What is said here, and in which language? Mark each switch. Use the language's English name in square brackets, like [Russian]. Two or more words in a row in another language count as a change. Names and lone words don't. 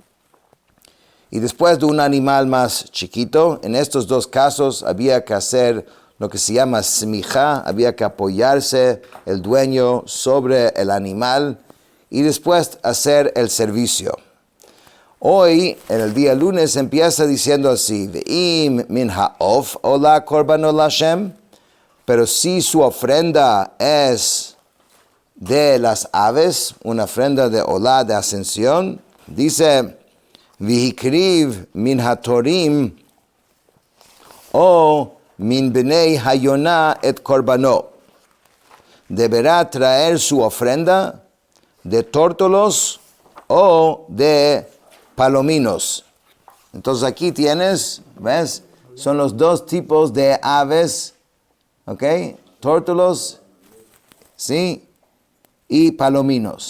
[Spanish] Y después de un animal más chiquito, en estos dos casos había que hacer lo que se llama smijá, había que apoyarse el dueño sobre el animal y después hacer el servicio. Hoy, en el día lunes, empieza diciendo así, [Hebrew] ואם מן העוף עלה קרבן עלה השם, [Spanish] pero si su ofrenda es de las aves, una ofrenda de olá, de ascensión, dice, [Hebrew] והקריב מן התרים או מן בני היונה את קרבנו. [Spanish] Deberá traer su ofrenda de tórtolos o de palominos. Entonces aquí tienes, ¿ves? Son los dos tipos de aves, ¿ok? Tórtolos, ¿sí? Y palominos.